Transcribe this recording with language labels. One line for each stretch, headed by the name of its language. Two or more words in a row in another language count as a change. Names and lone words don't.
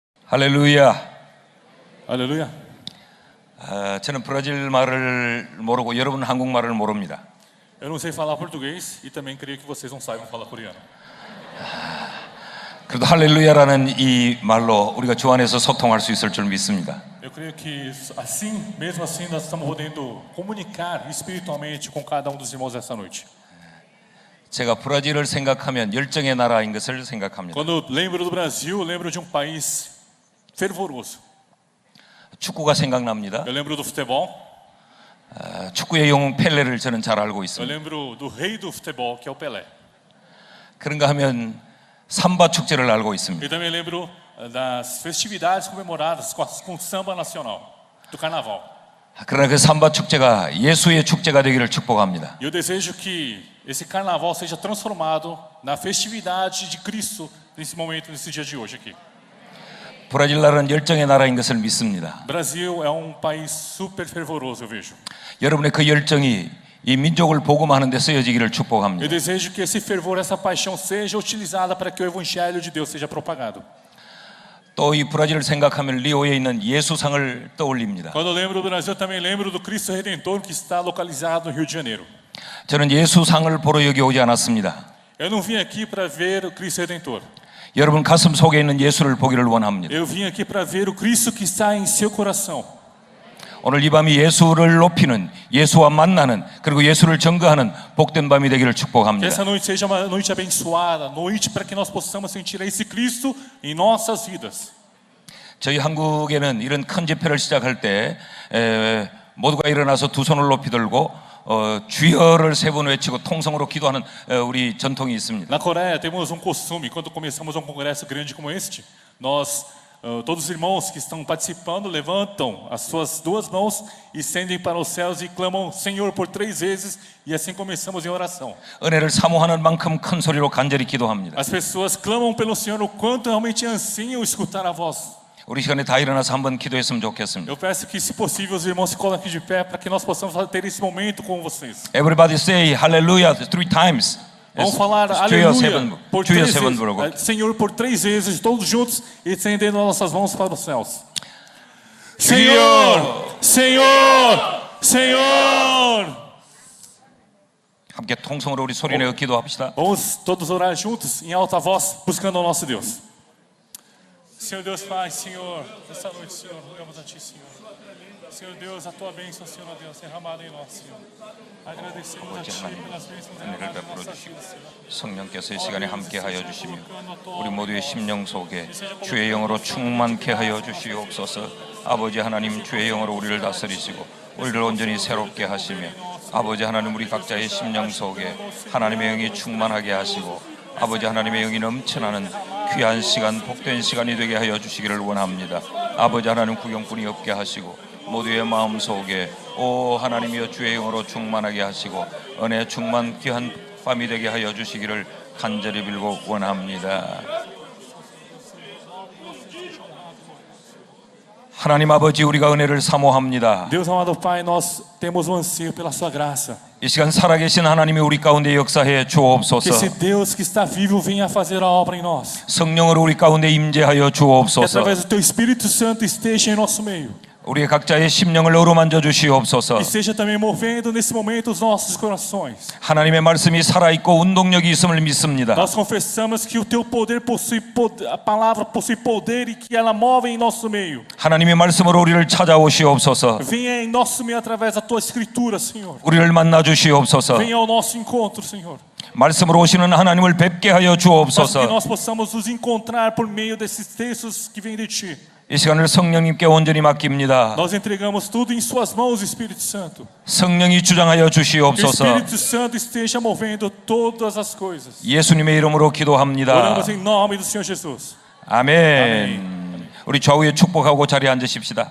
Korean: 할렐루야.
Portuguese: Aleluia.
Korean: 저는 브라질 말을 모르고 여러분은 한국말을 모릅니다.
Portuguese: Eu não sei falar português e também creio que vocês não saibam falar coreano.
Korean: 그래도 할렐루야라는 이 말로 우리가 주 안에서 소통할 수 있을 줄 믿습니다.
Portuguese: Eu creio que assim, mesmo assim, nós estamos podendo comunicar espiritualmente com cada um dos irmãos essa noite.
Korean: 제가 브라질을 생각하면 열정의 나라인 것을 생각합니다.
Portuguese: Quando lembro do Brasil, lembro de um país fervoroso.
Korean: 축구가 생각납니다.
Portuguese: Eu lembro do futebol.
Korean: 축구의 영웅 펠레를 저는 잘 알고
Portuguese: Eu
Korean: 있습니다.
Portuguese: lembro do rei do futebol, que é o Pelé.
Korean: 그런가 하면 삼바 축제를 알고 있습니다.
Portuguese: E também lembro das festividades comemoradas com samba nacional, do carnaval.
Korean: 그러나 그 삼바 축제가 예수의 축제가 되기를 축복합니다.
Portuguese: E eu desejo que esse carnaval seja transformado na festividade de Cristo nesse momento, nesse dia de hoje aqui.
Korean: 브라질 나라는 열정의 나라인 것을 믿습니다.
Portuguese: Brasil é um país super fervoroso, eu vejo.
Korean: 여러분의 그 열정이 이 민족을 복음하는 데 쓰여지기를
Portuguese: Eu
Korean: 축복합니다.
Portuguese: desejo que esse fervor, essa paixão seja utilizada para que o evangelho de Deus seja propagado.
Korean: 또 이 브라질을 생각하면 리오에 있는 예수상을 떠올립니다.
Portuguese: Quando eu lembro do Brasil, eu também lembro do Cristo Redentor que está localizado no Rio de Janeiro.
Korean: 저는 예수상을 보러 여기 오지 않았습니다.
Portuguese: Eu não vim aqui para ver o Cristo Redentor.
Korean: 여러분 가슴 속에 있는 예수를 보기를 원합니다.
Portuguese: Eu vim aqui para ver o Cristo que está em seu coração.
Korean: 오늘 이 밤이 예수를 높이는, 예수와 만나는, 그리고 예수를 증거하는 복된 밤이 되기를
Portuguese: Que
Korean: 축복합니다.
Portuguese: essa noite seja uma noite abençoada, noite para que nós possamos sentir esse Cristo em nossas vidas.
Korean: 저희 한국에는 이런 큰 집회를 시작할 때 모두가 일어나서 두 손을 높이 들고 주여를 세 번 외치고 통성으로 기도하는 우리 전통이 있습니다.
Portuguese: Na Coreia temos um costume, quando começamos um congresso grande como este, nós, todos os irmãos que estão participando levantam as suas duas mãos e estendem para os céus e clamam Senhor por 3 vezes e assim começamos em oração.
Korean: 은혜를 사모하는 만큼 큰 소리로 간절히 기도합니다.
Portuguese: As pessoas clamam pelo Senhor o quanto realmente anseiam escutar a voz.
Korean: 우리 시간에 다 일어나서 한번 기도했으면 좋겠습니다.
Portuguese: Eu peço que, se possível, os irmãos se coloquem de pé para que nós possamos ter esse momento com vocês.
English: Everybody say hallelujah 3 times.
Portuguese: Vamos falar
Korean: 주여 세
Portuguese: aleluia
Korean: 번,
Portuguese: por
Korean: 주여 3 세 번
Portuguese: vezes,
Korean: 부르고.
Portuguese: Senhor por 3 vezes, todos juntos, e estendendo nossas mãos para os céus.
Korean: 주여!
Portuguese: Senhor, Senhor. 함께 통성으로 우리 소리내어 기도합시다. Vamos todos orar juntos, em alta voz, buscando o nosso Deus. Senhor Deus Pai, Senhor, nessa noite, Senhor, rogamos a Ti, Senhor. Senhor Deus, a Tua bênção, Senhor Deus, derramada em nós, Senhor. Agradecemos a Ti pelas bênçãos derramadas em nossas vidas, Senhor.
Korean: 성령께서 이 시간에 함께하여 주시며 우리 모두의 심령 속에 주의 영으로 충만케 하여 주시옵소서. 아버지 하나님, 주의 영으로 우리를 다스리시고 우리를 온전히 새롭게 하시며 아버지 하나님, 우리 각자의 심령 속에 하나님의 영이 충만하게 하시고 아버지 하나님의 영이 넘쳐나는 귀한 시간, 복된 시간이 되게 하여 주시기를 원합니다. 아버지 하나님, 구경꾼이 없게 하시고 모두의 마음 속에 오 하나님이여 주의 영으로 충만하게 하시고 은혜 충만 귀한 밤이 되게 하여 주시기를 간절히 빌고 원합니다. 하나님 아버지, 우리가 은혜를 사모합니다.
Portuguese: Deus amado Pai, nós temos um anseio pela Sua graça.
Korean: 이 시간 살아계신 하나님이 우리 가운데 역사해
Portuguese: Que
Korean: 주옵소서.
Portuguese: esse Deus que está vivo venha fazer a obra em nós.
Korean: 성령으로 우리 가운데 임재하여
Portuguese: Que
Korean: 주옵소서.
Portuguese: através do Teu Espírito Santo esteja em nosso meio.
Korean: 우리의 각자의 심령을 어루만져 주시옵소서.
Portuguese: E esteja também movendo nesse momento os nossos corações.
Korean: 하나님의 말씀이 살아있고 운동력이 있음을 믿습니다.
Portuguese: Nós confessamos que o Teu poder possui poder, a palavra possui poder e que ela move em nosso meio.
Korean: 하나님의 말씀으로 우리를 찾아오시옵소서.
Portuguese: Venha em nosso meio através da Tua Escritura, Senhor.
Korean: 우리를 만나 주시옵소서.
Portuguese: Venha ao nosso encontro, Senhor.
Korean: 말씀으로 오시는 하나님을 뵙게 하여
Portuguese: Para que
Korean: 주옵소서.
Portuguese: nós possamos nos encontrar por meio desses textos que vêm de Ti.
Korean: 이 시간을 성령님께 온전히 맡깁니다.
Portuguese: Nós entregamos tudo em Suas mãos, Espírito Santo.
Korean: 성령이 주장하여
Portuguese: Que o
Korean: 주시옵소서.
Portuguese: Espírito Santo esteja movendo todas as coisas.
Korean: 예수님의 이름으로 기도합니다.
Portuguese: Oramos em nome do Senhor Jesus.
Korean: 아멘. 우리 좌우에 축복하고 자리에 앉으십시다.